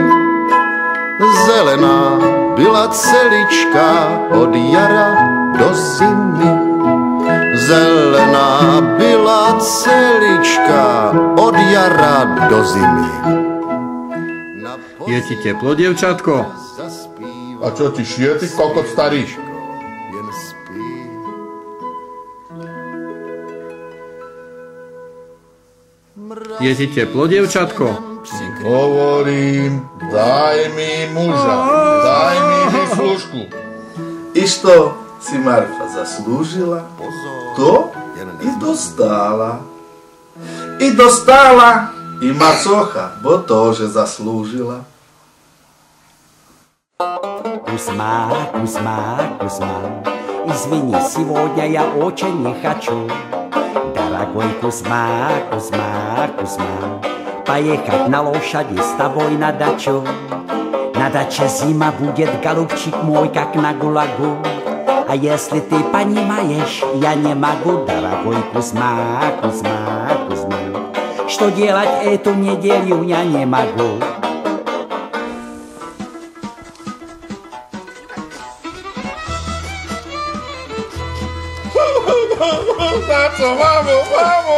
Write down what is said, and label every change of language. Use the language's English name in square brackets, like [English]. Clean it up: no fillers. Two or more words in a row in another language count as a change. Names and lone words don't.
[Czech] Zelená byla celička od jara do zimy. Zelená byla celička od jara do zimy. [Slovak] Je ti teplo, dievčatko? A čo ti šije, ty kokot starý? [Czech] Jen spí. Mráz [Slovak] Je ti teplo, dievčatko? Hovorím, daj mi muža, daj mi výslužku. Išto si Marfa zaslúžila, to i dostala. I dostala i macocha, bo to, že zaslúžila. [Russian] Кузьма, Кузьма, Кузьма, извини, сегодня я очень не хочу. Дорогой Кузьма, Кузьма, Кузьма, поехать на лошади с тобой на дачу. На даче зима будет, голубчик мой, как на ГУЛАГу. А если ты понимаешь, я не могу, дорогой Кузьма, Кузьма, Кузьма. Что делать эту неделю я не могу. [Spanish] Taco, vamos, vamos!